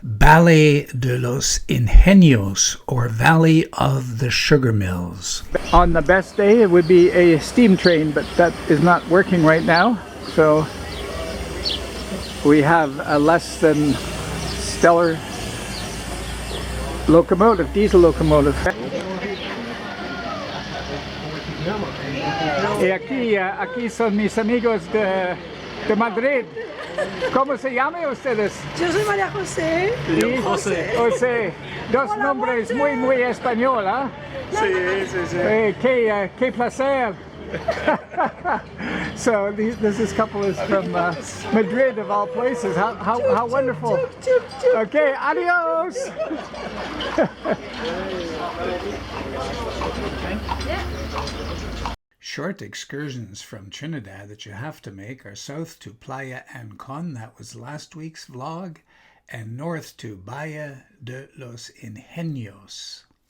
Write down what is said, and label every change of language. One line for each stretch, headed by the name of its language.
English: Valle de los Ingenios, or Valley of the Sugar Mills. On the best day it would be a steam train, but that is not working right now, so we have a less than stellar locomotive, diesel locomotive.
Spanish: Y aquí son mis amigos de Madrid. ¿Cómo se llaman ustedes? Yo soy María José. Y José. José. Dos nombres muy español, ¿eh? Sí. Qué placer.
English: So this couple is from Madrid, of all places. How wonderful. Okay, adios. Short excursions from Trinidad that you have to make are south to Playa Anco, that was last week's vlog, and north to Valle de Los Ingenios.